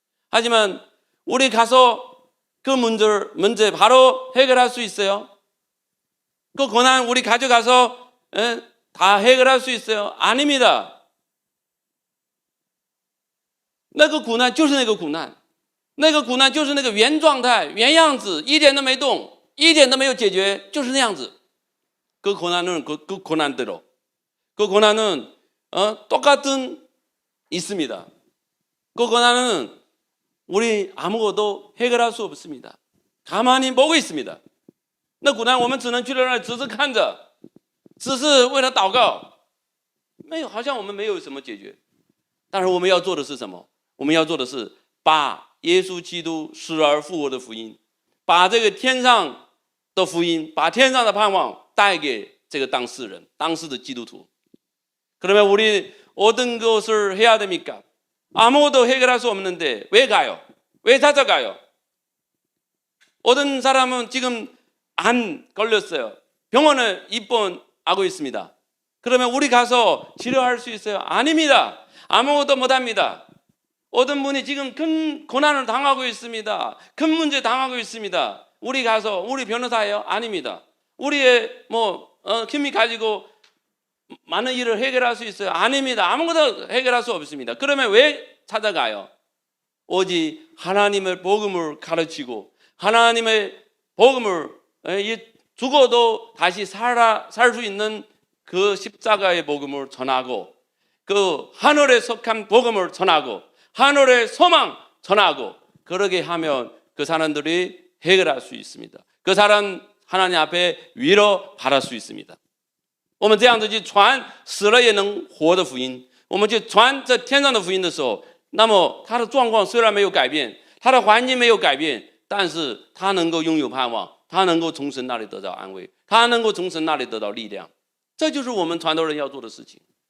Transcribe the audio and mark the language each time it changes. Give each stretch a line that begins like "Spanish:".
Korean: 하지만 우리 가서 그 문제 바로 해결할 수 있어요? 그 고난 우리 가져가서 다 해결할 수 있어요? 아닙니다.
Chinese: 那个苦难就是那个苦难，那个苦难就是那个原状态、原样子，一点都没动，一点都没有解决，就是那样子。
Korean: 그 고난은 그 고난대로, 그 고난은 똑같은 있습니다. 그 고난은 우리 아무것도 해결할 수 없습니다. 가만히 보고 있습니다.
Chinese: 那苦难我们只能去那儿只是看着，只是为他祷告，没有，好像我们没有什么解决。但是我们要做的是什么？我们要做的是把耶稣基督死而复活的福音，把这个天上的福音，把天上的盼望带给这个当事人、当时的基督徒。
Korean: 그러면 우리 어떤 것을 해야 됩니까? 아무것도 해결할 수 없는데 왜 가요? 왜 찾아가요? 어떤 사람은 지금 안 걸렸어요. 병원에 입원하고 있습니다. 그러면 우리 가서 치료할 수 있어요? 아닙니다. 아무것도 못합니다. 어떤 분이 지금 큰 고난을 당하고 있습니다. 큰 문제 당하고 있습니다. 우리 가서 우리 변호사예요? 아닙니다. 우리의 힘이 가지고 많은 일을 해결할 수 있어요? 아닙니다. 아무것도 해결할 수 없습니다. 그러면 왜 찾아가요? 오직 하나님의 복음을 가르치고 하나님의 복음을 죽어도 다시 살 수 있는 그 십자가의 복음을 전하고 그 하늘에 속한 복음을 전하고 하늘의 소망 전하고 그러게 하면 그 사람들이 해결할 수 있습니다. 그 사람 하나님 앞에 위로 받을 수 있습니다.
Chinese: 我们这样子去传死了也能活的福音，我们去传这天上的福音的时候，那么他的状况虽然没有改变，他的环境没有改变，但是他能够拥有盼望，他能够从神那里得到安慰，他能够从神那里得到力量，这就是我们传道人要做的事情。